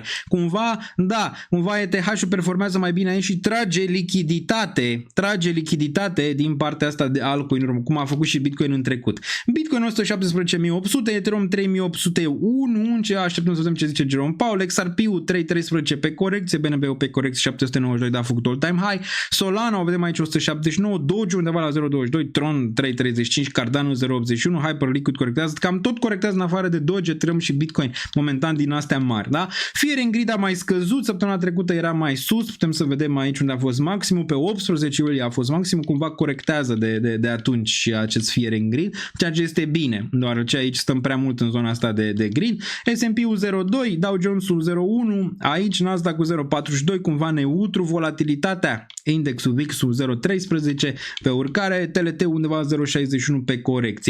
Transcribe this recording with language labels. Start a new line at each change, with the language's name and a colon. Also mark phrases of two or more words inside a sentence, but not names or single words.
Romanian: Cumva ETH-ul performează mai bine aici și trage lichiditate din partea asta de altcoin, cum a făcut și Bitcoin în trecut. Bitcoin 117.800, Ethereum 3.801, ce așteptăm să vedem ce zice Jerome Powell, XRP-ul 3.13 pe corecție, BNB-ul pe corecție 792, dar a făcut
English: all-time high,
Romanian: Solana, o vedem aici 179, Doge undeva la 0.22, Tron 3.35, Cardano 0.81, Hyperliquid corectează, cam tot corectează în afară de Doge, Ethereum și Bitcoin, momentan din astea mari, da? Fear and Greed a mai scăzut, săptămâna trecută era mai sus, putem să vedem aici unde a fost maximul, pe 18 iulie a fost maximul, cumva corectează de atunci acest Fear and Greed, ceea ce este bine, deoarece aici stăm prea mult în zona asta de green. S&P-ul 0.2, Dow Jones-ul 0.1, aici Nasdaq-ul 0.42, cumva neutru, volatilitatea, indexul VIX-ul 0.13 pe urcare, TLT undeva 0.61 pe corecție.